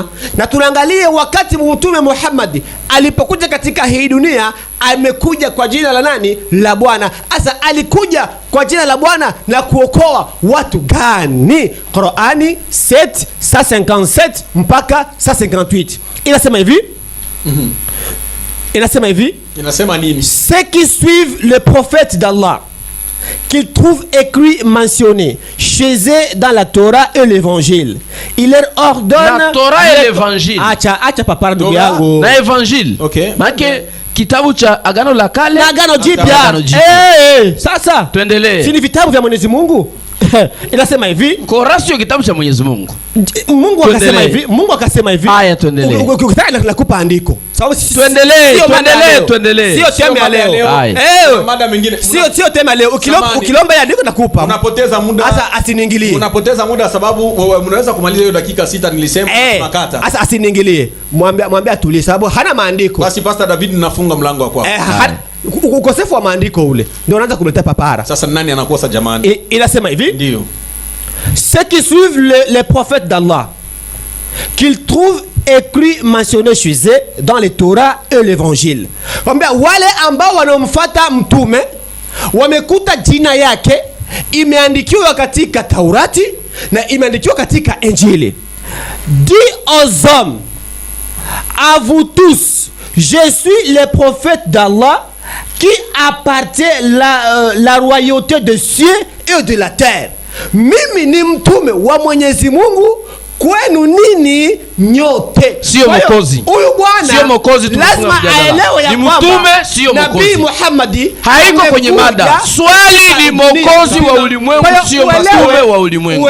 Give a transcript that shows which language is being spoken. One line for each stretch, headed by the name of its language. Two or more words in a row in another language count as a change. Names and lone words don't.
Swahili: Na tunaangalia wakati Mtume Muhammad alipokuja katika hii dunia amekuja kwa jina la nani? La Bwana. Asa alikuja kwa jina la Bwana na kuokoa watu gani? Qur'ani 7:57 mpaka 7:58 inasema hivi. Inasema nini?
French: Ceux qui suivent le prophète d'Allah, qu'ils trouvent écrit mentionné chez eux dans la Torah et l'évangile, il leur ordonne la Torah et l'évangile.
Swahili: Acha papa ndugu yangu. Na evangile. Okay. Make kitabu cha Agano la Kale na Agano Jipya. Sasa tuendelee. Si ni vitabu vya Mwenyezi Mungu? Inasema hivi. Korani sio kitabu cha Mwenyezi Mungu. Mungu akasema hivi. Haya tuendelee. Ukitaka nakupa andiko. Sababu tuendelee. Sio tema ya leo. Mada mengine. Sio tema leo. Ukilomba ya andiko nakupa. Unapoteza muda. Sasa asiniingilie. Unapoteza muda sababu unaweza kumaliza hiyo dakika 6 nilisema tunakata. Sasa asiniingilie. Mwambie atulie sababu hana maandiko. Basi Pastor David nafunga mlango wa kwako. Ukosefu wa maandiko ule ndio unaanza kuleta papara. Sasa nani anakosa jamani? Inasema hivi. Ndio.
French: Ceux qui suivent les prophètes d'Allah, qu'ils trouvent écrit mentionné chez eux dans les Torah et l'évangile.
Swahili: Wale ambao wanaomfuata mtume wamekuta jina yake imeandikiwa katika Taurati na imeandikiwa katika Injili.
French: Dis aux hommes, à vous tous, je suis le prophète d'Allah qui appartient la royauté de cieux et de la terre.
Swahili: Mimi ni mtume wa Mwenyezi Mungu kwenu nini nyote. Sio mwokozi. Huyu bwana sio mwokozi, lazima aelewe ya kwamba mtume sio mwokozi. Nabii Muhammad haiko kwenye mada. Swali ni mwokozi wa ulimwengu, sio mtume wa ulimwengu.